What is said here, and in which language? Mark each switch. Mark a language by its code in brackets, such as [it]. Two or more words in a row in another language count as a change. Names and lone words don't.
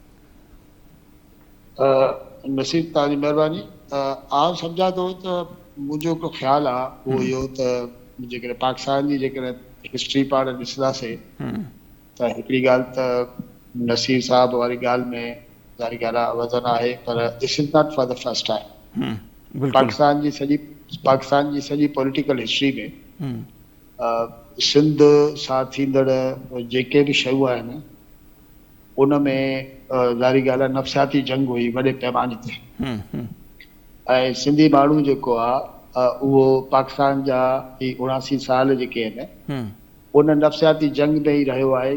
[sd] नसीब तव्हांजी महिरबानी। आउं सम्झां थो त मुंहिंजो हिकिड़ो ख़्यालु आहे उहो इहो त जेकॾहिं पाकिस्तान जी जेकॾहिं हिस्ट्री पाण ॾिसंदासीं त हिकिड़ी ॻाल्हि त नसीर साहब वारी ॻाल्हि में ज़ाहिर ॻाल्हि आहे वज़न आहे, पर [en] this is not for the first time. [sd] पाकिस्तान जी सॼी [en] political history [sd] में सिंध सां थींदड़ जेके बि शयूं आहिनि उन में ज़ाहिर ॻाल्हि आहे नफ़सियाती जंग हुई वॾे पैमाने ते, ऐं सिंधी माण्हू जेको आहे उहो पाकिस्तान जा ही 79 साल जेके आहिनि उन नफ़सियाती जंग में ई रहियो आहे।